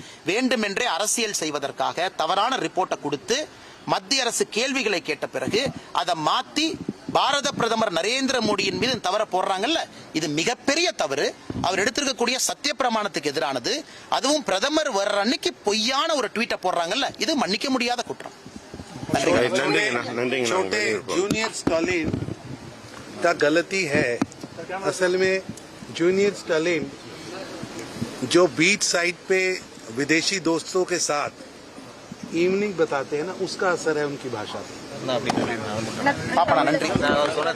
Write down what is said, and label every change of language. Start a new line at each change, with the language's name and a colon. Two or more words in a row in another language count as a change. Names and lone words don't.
Tamil: வேண்டுமென்றே அரசியல் செய்வதற்காக தவறான ரிப்போர்ட்டை கொடுத்து மத்திய அரசு கேள்விகளை கேட்ட பிறகு அதை மாத்தி பாரத பிரதமர் நரேந்திர மோடியின் மீது தவற போடுறாங்கல்ல, இது மிகப்பெரிய தவறு. அவர் எடுத்திருக்கக்கூடிய சத்திய பிரமாணத்துக்கு எதிரானது. அதுவும் பிரதமர் வர்ற அன்னைக்கு பொய்யான ஒரு ட்வீட்டை போடுறாங்கல்ல, இது மன்னிக்க முடியாத குற்றம்.
Hindi: छोटे जूनियर स्टॉलिन का गलती है असल में जूनियर स्टालिन जो
English: beach side
Hindi: पे विदेशी दोस्तों के साथ इवनिंग बताते हैं ना, उसका असर है उनकी भाषा पे।
Tamil: பாப்பா நன்றி